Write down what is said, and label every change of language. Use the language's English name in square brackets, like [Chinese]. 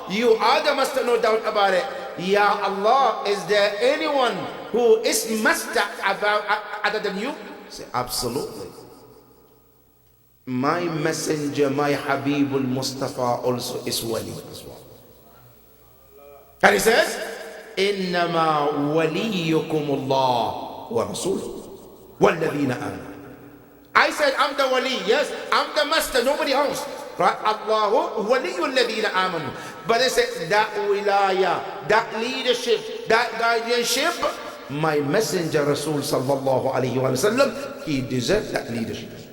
[English] You are the master, no doubt about it. Ya Allah, is there anyone who is master other than you? Say, absolutely. My messenger, my Habibul Mustafa also is wali as well. And he says, [Arabic] إنما وليكم الله ورسوله والذين آمنوا. [English] I said, I'm the wali, yes, I'm the master, nobody else. Right? [Arabic] Allahu waliyul ladina amanu. [English] But they said, that wilaya, that leadership, that guardianship, my messenger Rasul sallallahu alayhi wa sallam, he deserves that leadership.